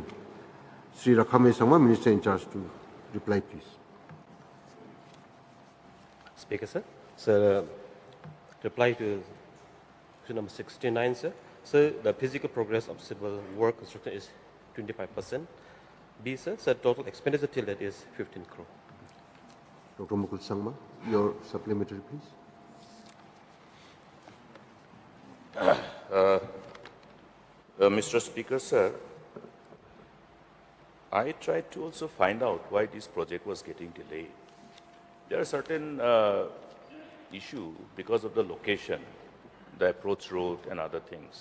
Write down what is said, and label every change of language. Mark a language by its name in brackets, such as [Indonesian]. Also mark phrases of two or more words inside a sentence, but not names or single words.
[English] Sri Rakhame Sangma, Minister in charge, to reply, please. Speaker, sir. Sir, reply to question number 69, sir. Sir, the physical progress of civil work construction is 25%. B, sir, total expenditure till that is 15 crore. Dr. Mukul Sangma, your supplementary, please. Mr. Speaker, sir, I tried to also find out why this project was getting delayed. There are certain issues because of the location, the approach road and other things.